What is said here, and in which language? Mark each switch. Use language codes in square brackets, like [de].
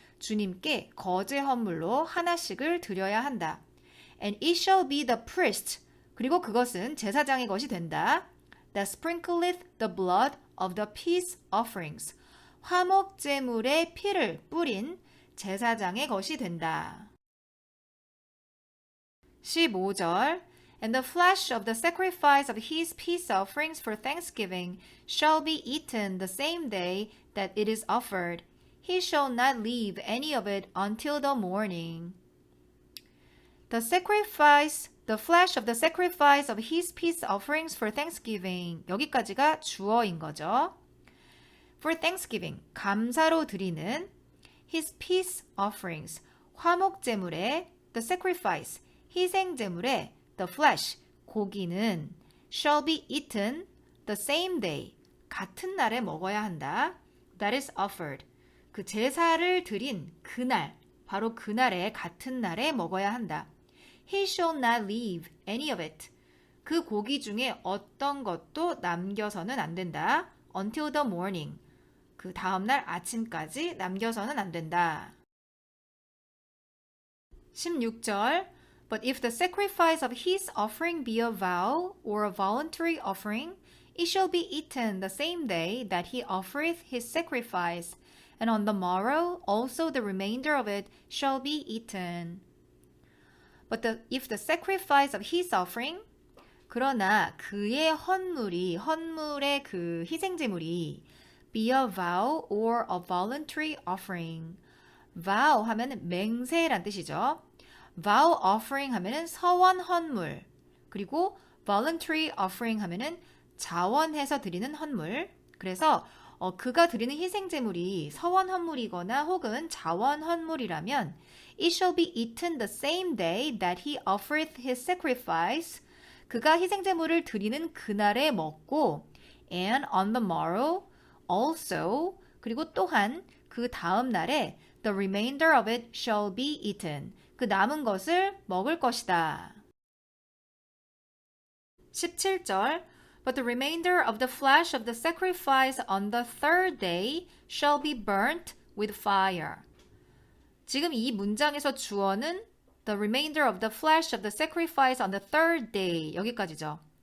[ko] 주님께 거제 헌물로 하나씩을 드려야 한다. [en] And it shall be the priest. [ko] 그리고 그것은 제사장의 것이 된다. [en] That sprinkleth the blood of the peace offerings. [ko] 화목제물의 피를 뿌린 제사장의 것이 된다. [en] 15절 And the flesh of the sacrifice of his peace offerings for thanksgiving shall be eaten the same day that it is offered. He shall not leave any of it until the morning. The flesh of the sacrifice of his peace offerings for thanksgiving. [ko] 여기까지가 주어인 거죠. [en] For thanksgiving, [ko] 감사로 드리는 [en] his peace offerings, 화목제물의 the sacrifice, 희생제물의 the flesh, 고기는 shall be eaten the same day, [ko] 같은 날에 먹어야 한다. [en] That is offered. [ko] 그 제사를 드린 그날, 바로 그날에 같은 날에 먹어야 한다. [en] He shall not leave any of it. [ko] 그 고기 중에 어떤 것도 남겨서는 안 된다. [en] Until the morning. [ko] 그 다음날 아침까지 남겨서는 안 된다. [en] 16절 But if the sacrifice of his offering be a vow or a voluntary offering, it shall be eaten the same day that he offereth his sacrifice, and on the morrow also the remainder of it shall be eaten. But if the sacrifice of his offering, [ko] 그러나 그의 헌물의 그 희생제물이 [en] be a vow or a voluntary offering. [ko] vow 하면은 맹세란 뜻이죠. vow offering 하면은 서원 헌물, 그리고 voluntary offering 하면은 자원해서 드리는 헌물. 그래서 그가 드리는 희생제물이 서원 헌물이거나 혹은 자원 헌물이라면 [en] it shall be eaten the same day that he offereth his sacrifice. [ko] 그가 희생제물을 드리는 그날에 먹고 [en] and on the morrow also [ko] 그리고 또한 그 다음 날에 [en] the remainder of it shall be eaten. [ko] 그 남은 것을 먹을 것이다. [en] 17절 But the remainder of the flesh of the sacrifice on the third day shall be burnt with fire. [ko] 지금 이 문장에서 주어는 [en] the remainder of the flesh of the sacrifice on the third day [ko] 여기까지죠.